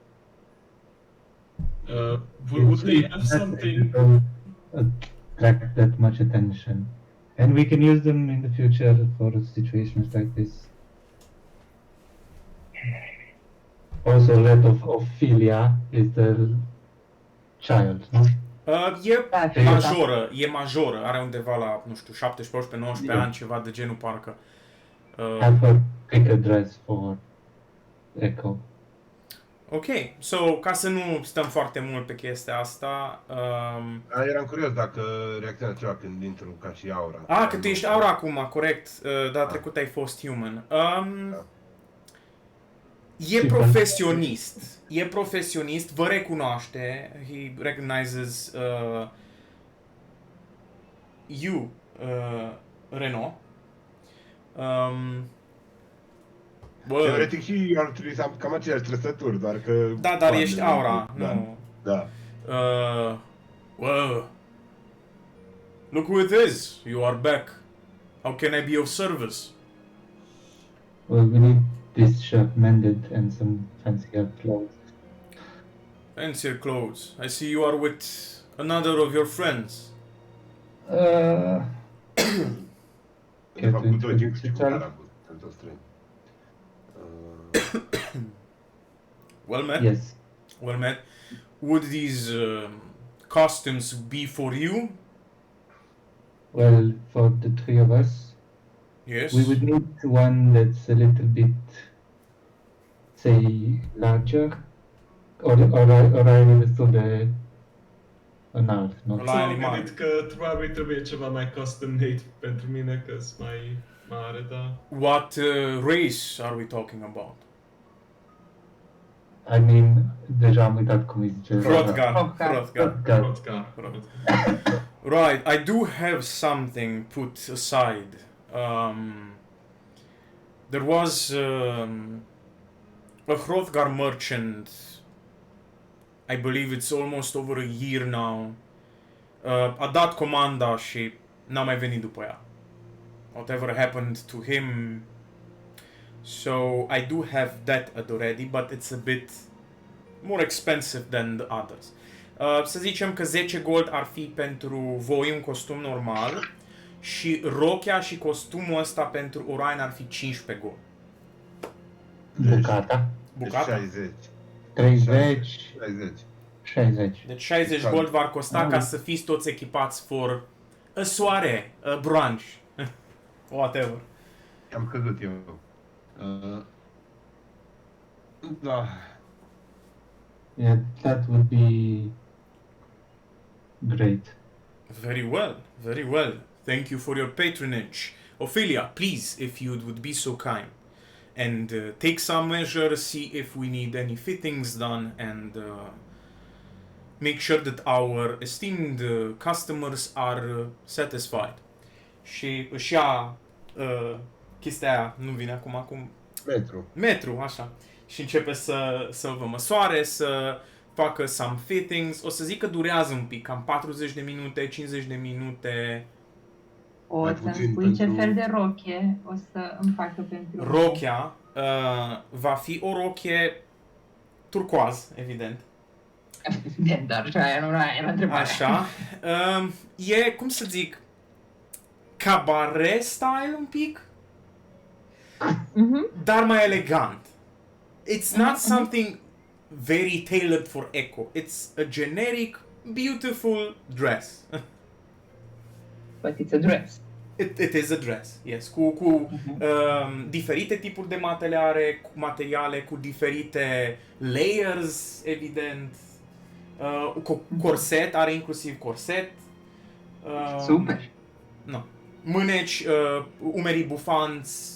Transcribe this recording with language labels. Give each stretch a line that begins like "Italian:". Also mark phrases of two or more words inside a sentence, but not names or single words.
English: Would they have something? Don't attract that much attention, and we can use them in the future for situations like this. Also, let of Ophelia is the child, no?
Romanian: E majoră, are undeva la, nu știu, 17, 18, 19 ani, ceva de genul parcă.
English: Have her pick a dress for Echo. Ok, so,
Romanian: ca să nu stăm foarte mult pe chestia asta... Eram curios dacă reacționează ceva când intru ca și aura. că tu ești aura acum, corect. Data trecută ai fost human. E profesionist. E profesionist, vă recunoaște.
English: He recognizes you, Renault.
Romanian: Teoretic și eu ar trebui să am cam aceleași trăsături, doar că... Da, dar ești aura, da. nu. Da.
English: Well, look who it is. You are back. How can I be of service? Well, we need this shirt mended and some fancier clothes. Fancier clothes. I see you are with another of your friends.
Romanian: De fapt, cu doi timp și cu care sunt toți trei.
English: Well met. Yes. Well met. Would these costumes be for you? Well, for the three of us, Yes. We would need one that's a little bit, say, larger, or are you
Romanian: destul de înalt, nu? La M-am animal. gândit că probabil trebuie ceva mai
English: custom made
Romanian: pentru mine, că-s mai mare, da.
English: What race are we talking about? I mean,
Romanian: deja am uitat cum îi zice. Hrothgar. Hrothgar. Hrothgar. Vodka.
English: Right, I do have something put aside. There was a Hrothgar merchant. I believe it's almost over a year now.
Romanian: A dat comanda și n-a mai venit după ea.
English: Whatever happened to him. So I do have that already, but it's a bit more expensive than the others.
Romanian: Să zicem că 10 gold ar fi pentru voi un costum normal și rochia și costumul ăsta pentru Orion ar fi 15 gold. Bucata. Bucata? 60. 30, 60. 60. Deci 60 gold v-ar costa ca să fiți toți echipați
English: for a soare, a brunch, whatever.
Romanian: Am căzut eu. Da.
English: Yeah, that would be great. Very well, very well. Thank you for your patronage. Ophelia, please, if you would be so kind. And take some measures, see if we need any fittings done, and make sure that our esteemed customers are satisfied.
Romanian: Și își ia chestia aia, nu vine acum, metru, așa. Și începe să vă măsoare, să facă
English: some fittings.
Romanian: O să zic că durează un pic, cam 40 de minute, 50 de minute. O Mai să-mi puțin spui ce pentru- fel de rochie o să îmi facă pentru... Rochia va fi o rochie turcoaz, evident. Evident, dar și aia nu era întrebarea. Așa. E, cum să zic,
English: cabaret style
Romanian: un pic, Mhm. dar mai elegant.
English: It's not something very tailored for Echo. It's a generic, beautiful dress. But it's a dress. It is a dress, yes.
Romanian: Cu diferite tipuri de materiale, cu diferite layers, evident. Cu corset, are inclusiv corset. Super. No. Mâneci, umerii bufanți.